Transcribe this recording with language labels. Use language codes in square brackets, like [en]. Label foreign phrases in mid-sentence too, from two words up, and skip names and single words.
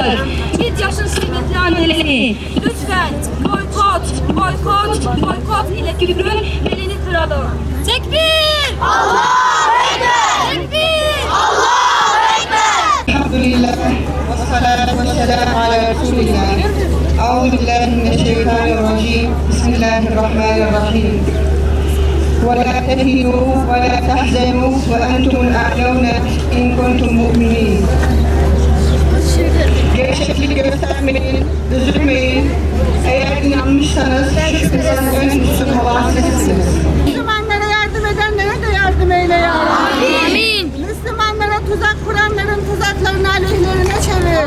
[tr] Midyat'ın kıymetli anneleri, lütfen boykot ile küfrün belini kıralım. [ar] تكبير! الله أكبر! تكبير! الله أكبر! الحمد لله والصلاة والسلام على رسول الله. أعوذ بالله من الشيطان الرجيم. بسم الله الرحمن الرحيم. ولا تهنوا ولا تحزنوا وأنتم الأعلون إن كنتم مؤمنين. [tr] Gevşeklik göstermeyin, üzülmeyin. Eğer inanmışsanız şüphesiz en üstün olan sizsiniz. Müslümanlara yardım edenlere de yardım eyle [ar] يا ربي. [tr] Amin. Müslümanlara tuzak kuranların tuzaklarını aleyhlerine çevir.